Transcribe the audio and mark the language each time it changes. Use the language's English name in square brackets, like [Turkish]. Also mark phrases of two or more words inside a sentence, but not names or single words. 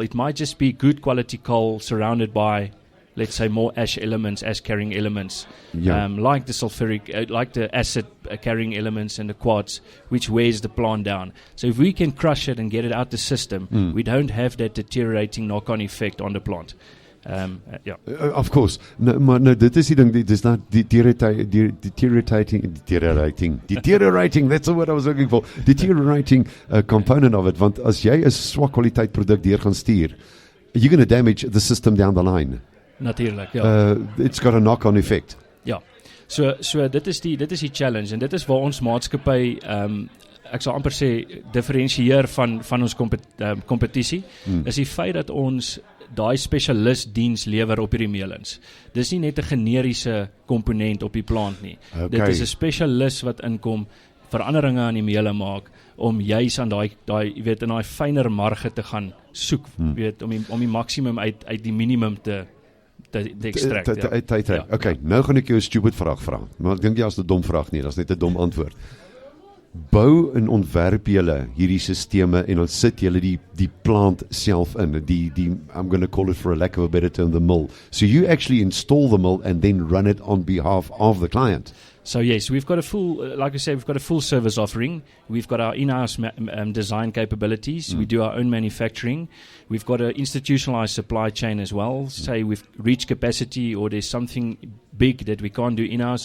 [English] It might just be good quality coal surrounded by, let's say, more ash-carrying elements, like the sulfuric, like the acid-carrying elements and the quartz, which wears the plant down. So if we can crush it and get it out the system, we don't have that deteriorating knock-on effect on the plant. Of course. [Afrikaans] Maar dit is die ding, dit is [English] not deteriorating, that's the word I was looking for, deteriorating component of it, [Afrikaans] want as jy 'n swak kwaliteit produk deur gaan stuur, [English] you're going to damage the system down the line. [Afrikaans] Natuurlijk, ja. [English] It's got a knock-on effect. [Afrikaans] Ja, so dit is die challenge en dit is waar ons maatskappy, ek sal amper sê, differentieer van ons kompetisie, is die feit dat ons daai spesialist diens lewer op hierdie meulens. Dis nie net 'n generiese komponent op die plant nie. Okay. Dit is 'n spesialist wat inkom, veranderinge aan die meule maak, om juis aan daai in daai fyner marge te gaan soek, om die maksimum uit die minimum te extract. Okay, nou gaan ek jou 'n stupid vraag vra. Maar ek dink jy as 'n dom vraag nie, dis net 'n dom antwoord. bou en ontwerp julle hierdie sisteme en dan sit julle die plant self in, [English] I'm going to call it for a lack of a better term, the mill. So you actually install the mill and then run it on behalf of the client. So yes, we've got a full, like I said, we've got a full service offering. We've got our in-house design capabilities. We do our own manufacturing. We've got an institutionalized supply chain as well. Say we've reached capacity or there's something big that we can't do in-house.